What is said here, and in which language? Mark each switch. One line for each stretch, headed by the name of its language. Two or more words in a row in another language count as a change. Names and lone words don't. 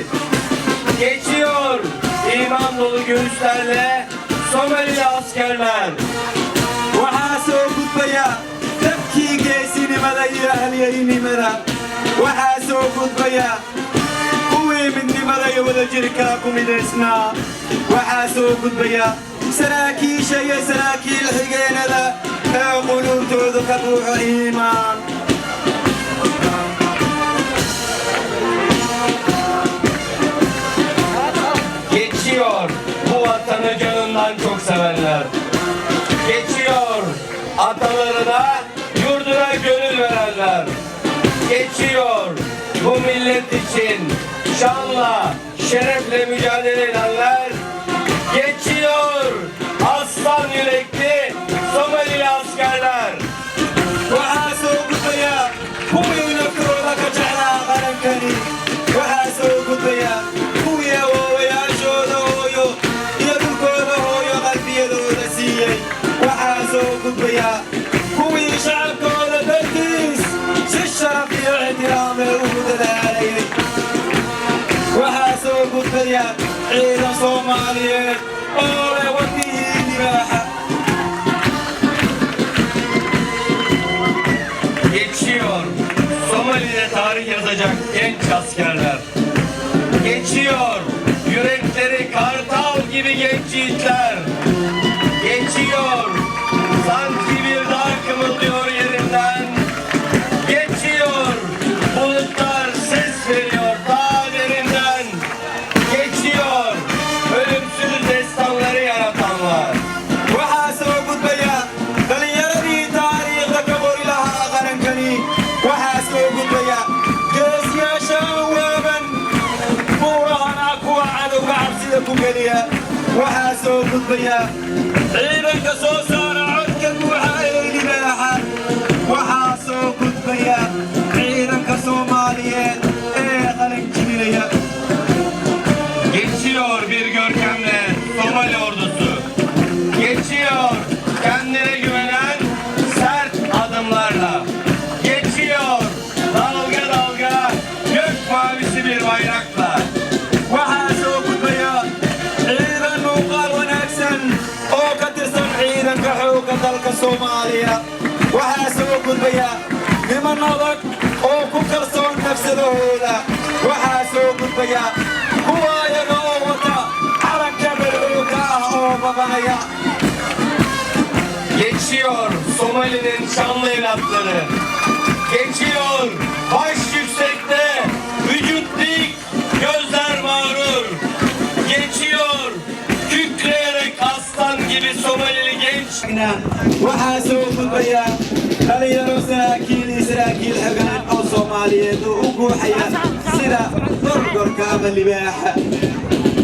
Turkish: Geçiyor iman dolu göğüslerle Somalili askerler.
Somali: waxaa soo gudbaya dabkii geesinimada iyo halyeynimada waxaa soo gudbaya kuwii midnimada iyo wadajirka ku midaysnaa waxaa soo gudbaya saraakiisha iyo saraakiil xigeenada ee quluubtoodu ka buuxo iimaan
Turkish: Geçiyor bu vatanı canından çok sevenler. Geçiyor atalarına, yurduna gönül verenler. Geçiyor bu millet için şanla, şerefle mücadele edenler. Geçiyor aslan yürekli Somalili askerler.
Somali: waxaa soo gudbaya kuwii naftooda ka jeclaa qarankani waxaa soo gudbaya kuwii awoowayaashooda hooyo iyo dhulkooda hooyo qalbiyadooda siiyey waxaa soo gudbaya kuwii shacabkooda dartiis si sharaf iyo ixtiraam ee ugu dadaalayay waxaa soo gudbaya ciidan soomaaliyeed oo leh wadnihii libaaxa
Turkish: Geçiyor Somali'de tarih yazacak genç askerler. Geçiyor yürekleri kartal gibi genç yiğitler. Geçiyor sanki bir dağ kımıldıyor yerinden. Geçiyor bulutlar ses veriyor ta derinden. Geçiyor ölümsüz destanları yaratanlar.
Somali: waxaa soo gudbaya dhalinyaradii taariikhda ka qori lahaa qarankani waxaa soo gudbaya geesiyaasha waaban buurahana kuwa cadowga cabsida ku geliya waxaa soo gudbaya ciidanka soo saara codka buuxa ee libaaxa waxaa soo gudbaya ciidanka soomaaliyeed ee qalin jibinaya
Turkish: Geçiyor bir görkemle Somali ordusu. Geçiyor kendine güvenen sert adımlarla. Geçiyor dalga dalga gök mavisi bir bayrakla.
Somali: waxaa soo gudbaya ciidan muuqaal wanaagsan oo ka tirsan ciidanka xoogga dalka soomaaliya waxaa soo gudbaya niman adag oo ku kalsoon nafsadahooda waxaa soo gudbaya kuwa ayaga oo wata calanka balcooga ah oo babanaya
Turkish: Geçiyor Somali'nin şanlı evlatları. Geçiyor baş yüksekte, vücut dik, gözler mağrur. Geçiyor kükreyerek aslan gibi Somalili genç.
Somali: waxaa soo gudbaya dhalinyaro saraakiil iyo saraakiil xigeen oo soomaaliyeed oo u guuxaya sida gorgorka ama libaaxa